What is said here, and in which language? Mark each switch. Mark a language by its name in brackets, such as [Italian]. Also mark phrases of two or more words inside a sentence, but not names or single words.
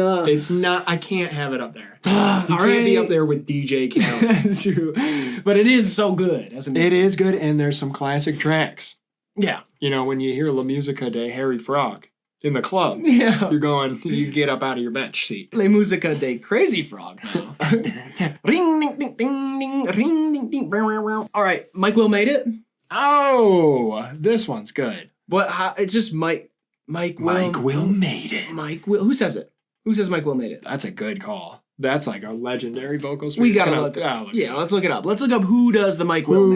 [English] It's not. I can't have it up there. You All can't be right. up there with DJ Khaled. That's true. But it is so good. It is good, and there's some classic tracks. Yeah. You know, when you hear La Musica de Harry Frog in the club, Yeah. you get up out of your bench seat. La Musica de Crazy Frog now. Ring, ding, ding, ding, ding, ring, ding, ding. All right. Mike Will made it. Oh, this one's good. It's just Mike Will. Mike Will made it. Mike Will. Who says it? Who says Mike Will made it? That's a good call. That's like a legendary vocal. We gotta look. Yeah, let's look it up. Let's look up who does the Mike Will made it.